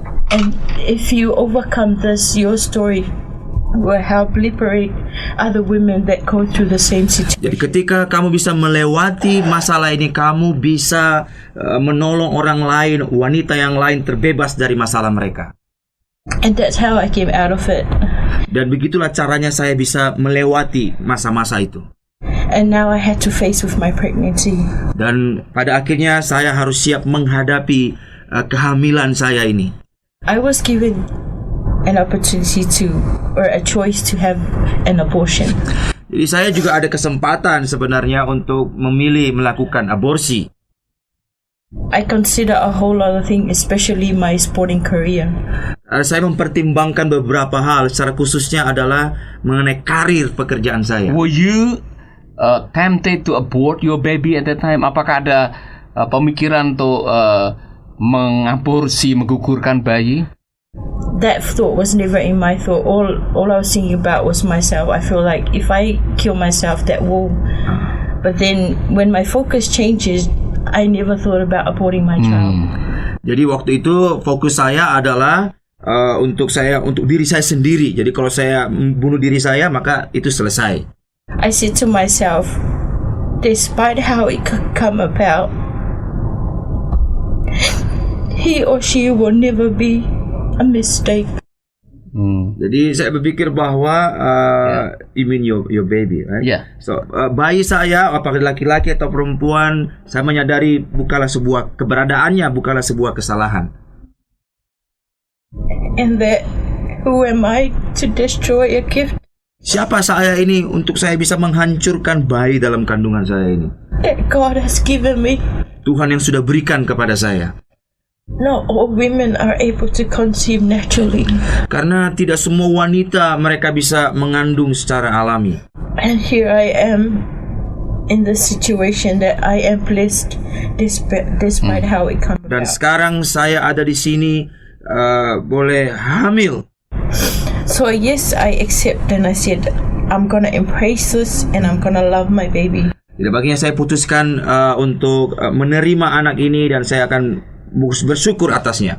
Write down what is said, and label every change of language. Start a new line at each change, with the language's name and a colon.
English: And if you overcome this, your story will help liberate other women that go through the same situation.
Indonesian: Jadi ketika kamu bisa melewati masalah ini, kamu bisa menolong orang lain, wanita yang lain terbebas dari masalah mereka.
English: And that's how I came out of it.
Indonesian: Dan begitulah caranya saya bisa melewati masa-masa itu.
English: And now I had to face with my pregnancy.
Indonesian: Dan pada akhirnya saya harus siap menghadapi kehamilan saya ini.
English: I was given an opportunity to, or a choice to have an abortion.
Indonesian: Jadi saya juga ada kesempatan sebenarnya untuk memilih melakukan aborsi.
English: I consider a whole lot of things, especially my sporting career.
Indonesian: Saya mempertimbangkan beberapa hal, secara khususnya adalah mengenai karir pekerjaan saya.
English: Were you tempted to abort your baby at that time?
Indonesian: Apakah ada pemikiran untuk mengaborsi, menggugurkan bayi?
English: That thought was never in my thought. All I was thinking about was myself. I feel like if I kill myself, that will. But then when my focus changes, I never thought about aborting my child.
Indonesian: Jadi waktu itu fokus saya adalah untuk diri saya sendiri. Jadi kalau saya bunuh diri saya, maka itu selesai.
English: I said to myself, despite how it could come about, he or she will never be a mistake.
Indonesian: Jadi saya berpikir bahwa
English: you mean your baby, right? Yeah.
Indonesian: So bayi saya, apakah laki-laki atau perempuan, saya menyadari bukanlah sebuah keberadaannya, bukanlah sebuah kesalahan.
English: And that who am I to destroy a gift
Indonesian: Siapa saya ini untuk saya bisa menghancurkan bayi dalam kandungan saya ini?
English: that God has given me?
Indonesian: Tuhan yang sudah berikan kepada saya.
English: Not all women are able to conceive naturally.
Indonesian: Karena tidak semua wanita mereka bisa mengandung secara alami.
English: And here I am in the situation that I am blessed despite how it comes
Indonesian: Dan
English: about.
Indonesian: sekarang saya ada di sini boleh hamil.
English: So yes, I accept and I said, I'm gonna embrace this and I'm gonna love my baby.
Indonesian: Tidak baginya saya putuskan untuk menerima anak ini dan saya akan bersyukur atasnya.